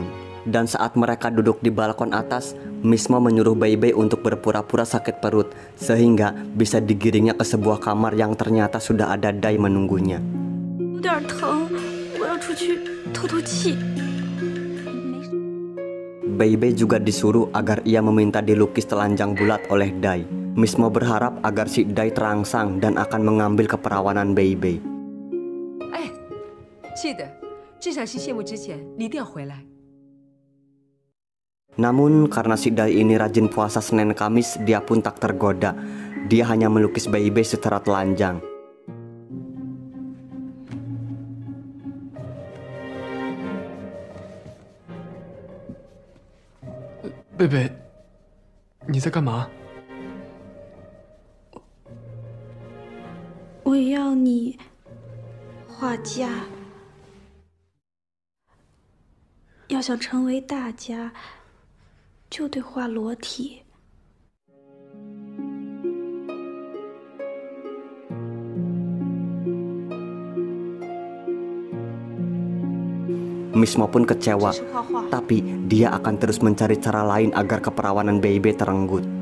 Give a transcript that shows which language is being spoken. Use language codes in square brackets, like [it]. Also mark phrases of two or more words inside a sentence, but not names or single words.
[id] Dan saat mereka duduk di balkon atas, Mismo menyuruh Bei Bei untuk berpura-pura sakit perut, sehingga bisa digiringnya ke sebuah kamar yang ternyata sudah ada Dai menunggunya. Bei Bei juga disuruh agar ia meminta dilukis telanjang bulat oleh Dai. Mismo berharap agar si Dai terangsang dan akan mengambil keperawanan Bei Bei. [zh] 记得这场戏谢幕之前，你一定要回来。 [id] Namun karena si Dai ini rajin puasa Senin Kamis, dia pun tak tergoda. Dia hanya melukis Bei Bei secara telanjang. [zh] Bei Bei，你在干嘛？我要你画家。要想成为大家，就得画裸体。 [id] Mismo pun kecewa, tapi dia akan terus mencari cara lain agar keperawanan Bei Bei terenggut.